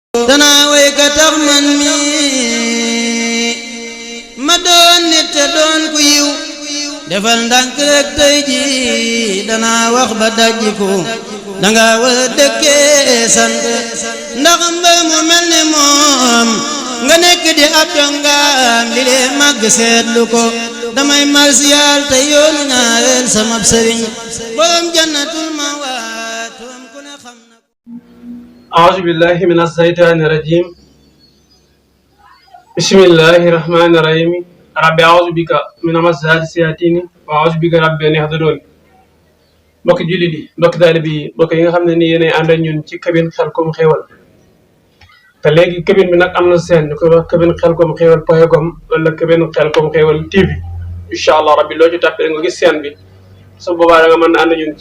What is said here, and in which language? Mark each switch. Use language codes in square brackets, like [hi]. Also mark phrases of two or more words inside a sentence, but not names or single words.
[wo] danaa way ka tax man mi ma doon nit te doon ku yiw defal ndànk rek tey ji danaa wax ba dajjiku danga war a dëkkee sant ndax mbër mu mel ni moom nga nekk di ab dongaam li lee màgg seetlu ko damay marsiyaal te yoonu ñaareel sama sëriñ borom [ar] جنة المأوى [wo] ku ne xam na ko. [ar] أعوذ بالله من الشيطان الرجيم بسم الله الرحمن الرحيم ربي أعوذ بك من همزات الشياطين وأعوذ بك ربي أن يحضرون [wo] mbokk jullit yi mbokk taalibe yi mbokk yi nga xam ne ni yéenay ànd ak ñun ci cabine Khelcom Xéewal te léegi cabine bi nag am na seen ñu koy wax cabine Khelcom Xéewal .com wala cabine Khelcom Xéewal TV [ar] إن شاء الله ربي [wo] loo ci tàppee nga gis seen bi su boobaa da nga mën a ànd ñun